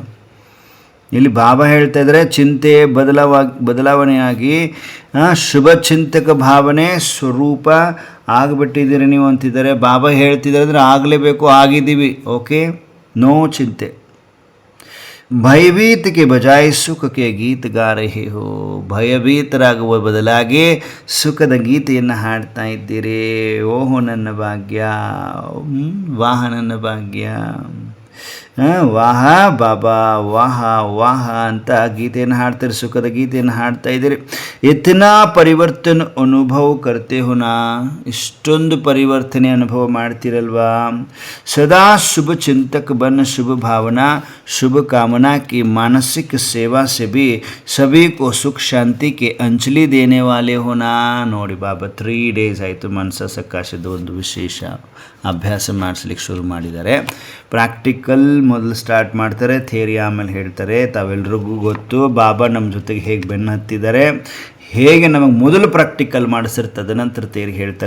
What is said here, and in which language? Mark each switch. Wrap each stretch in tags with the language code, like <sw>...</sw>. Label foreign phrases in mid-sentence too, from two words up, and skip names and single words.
<kn>ಇಲ್ಲಿ ಬಾಬಾ ಹೇಳ್ತಾ ಇದ್ದಾರೆ ಚಿಂತೆ ಬದಲಾವಣೆಯಾಗಿ ಶುಭ ಚಿಂತಕ ಭಾವನೆ ಸ್ವರೂಪ ಆಗಿಬಿಟ್ಟಿದ್ದೀರಿ ನೀವು ಅಂತಿದ್ದಾರೆ. ಬಾಬಾ ಹೇಳ್ತಿದ್ದಾರೆ ಅಂದರೆ ಆಗಲೇಬೇಕು, ಆಗಿದ್ದೀವಿ.</kn> <en>OK, no</en> <hi>ಚಿಂತೆ. भयभीत के बजाय सुख के गीत गा रहे हो.</hi> <kn>ಭಯಭೀತರಾಗುವ ಬದಲಾಗಿ ಸುಖದ ಗೀತೆಯನ್ನು ಹಾಡ್ತಾ ಇದ್ದೀರಿ. ಓಹೋ ನನ್ನ ಭಾಗ್ಯ, ವಾಹ ನನ್ನ ಭಾಗ್ಯ, ವಾಹ ಬಾಬಾ, ವಾಹ ವಾಹ ಅಂತ ಗೀತೆಯನ್ನು ಹಾಡ್ತಾರೆ, ಸುಖದ ಗೀತೆಯನ್ನು ಹಾಡ್ತಾ ಇದ್ದೀರಿ.</kn> <hi>इतना परिवर्तन अनुभव करते हो ना,</hi> <kn>ಇಷ್ಟೊಂದು ಪರಿವರ್ತನೆ ಅನುಭವ ಮಾಡ್ತಿರಲ್ವಾ.</kn> <hi>सदा शुभ चिंतक बन शुभ भावना शुभ कामना की मानसिक सेवा से भी सभी को सुख शांति के अंजलि देने वाले होना.</hi> <kn>ನೋಡಿ ಬಾಬಾ 3 days ಆಯಿತು ಮನಸ ಸಕಾಶದ ಒಂದು ವಿಶೇಷ ಅಭ್ಯಾಸ ಮಾಡಿಸ್ಲಿಕ್ಕೆ ಶುರು ಮಾಡಿದ್ದಾರೆ. ಪ್ರಾಕ್ಟಿಕಲ್ ಮೊದಲು ಸ್ಟಾರ್ಟ್ ಮಾಡ್ತಾರೆ, ಥಿಯರಿ ಆಮೇಲೆ ಹೇಳ್ತಾರೆ. ತಾವೆಲ್ರಿಗೂ ಗೊತ್ತು ಬಾಬಾ ನಮ್ಮ ಜೊತೆಗೆ ಹೇಗೆ ಬೆನ್ನು ಹತ್ತಿದ್ದಾರೆ, ಹೇಗೆ ನಮಗೆ ಮೊದಲು ಪ್ರಾಕ್ಟಿಕಲ್ ಮಾಡಿಸಿರ್ ತದನಂತರ ಥಿಯರಿ ಹೇಳ್ತಾರೆ.</kn>